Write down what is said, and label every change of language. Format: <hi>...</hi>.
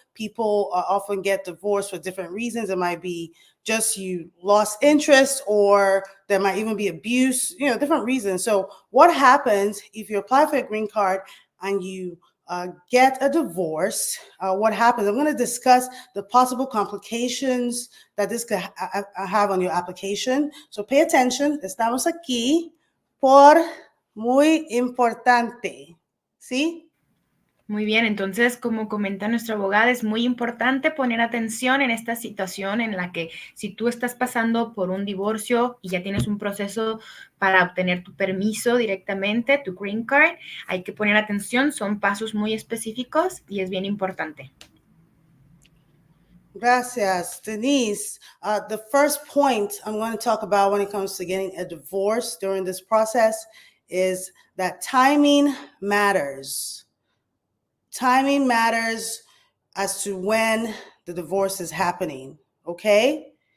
<en>People often get divorced for different reasons. It might be just you lost interest, or there might even be abuse, different reasons. So what happens if you apply for a green card and you get a divorce? What happens? I'm going to discuss the possible complications that this could have on your application. So pay attention.</en> <es>Estamos aquí por muy importante. ¿Sí? Muy bien, entonces, como comenta nuestra abogada, es muy importante poner atención en esta situación en la que si tú estás pasando por un divorcio y ya tienes un proceso para obtener tu permiso directamente, tu green card, hay que poner atención, son pasos muy específicos y es bien importante. Gracias, Denise.</es> <en>The first point I'm going to talk about when it comes to getting a divorce during this process is that timing matters. Timing matters as to when the divorce is happening, okay?</en>